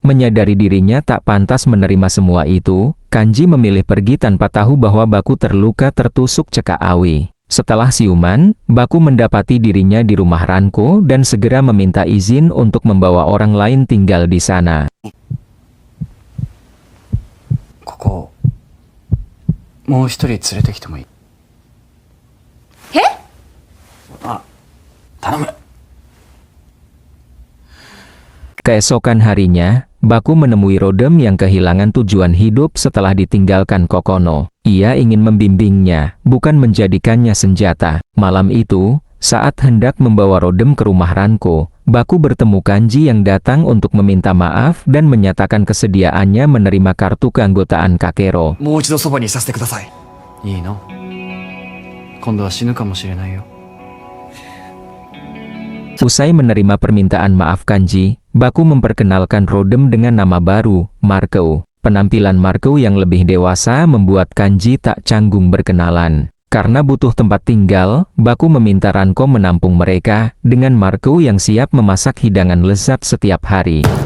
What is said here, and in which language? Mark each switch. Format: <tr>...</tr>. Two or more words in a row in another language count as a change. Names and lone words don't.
<id>Menyadari dirinya tak pantas menerima semua itu, Kanji memilih pergi tanpa tahu bahwa Baku terluka tertusuk cekak awi. Setelah siuman, Baku mendapati dirinya di rumah Ranko dan segera meminta izin untuk membawa orang lain tinggal di sana.</id> <ja>ここもう一人連れてきてもいい？え？あ、頼む。</ja> <id>Keesokan harinya, Baku menemui Rodem yang kehilangan tujuan hidup setelah ditinggalkan Kokono. Ia ingin membimbingnya, bukan menjadikannya senjata. Malam itu, saat hendak membawa Rodem ke rumah Ranko, Baku bertemu Kanji yang datang untuk meminta maaf dan menyatakan kesediaannya menerima kartu keanggotaan Kakero.</id> <ja>もう一度そばにいさせてください。いいの？今度は死ぬかもしれないよ。</ja> <id>Usai menerima permintaan maaf Kanji, Baku memperkenalkan Rodem dengan nama baru, Marco. Penampilan Marco yang lebih dewasa membuat Kanji tak canggung berkenalan. Karena butuh tempat tinggal, Baku meminta Ranko menampung mereka, dengan Marco yang siap memasak hidangan lezat setiap hari.</id>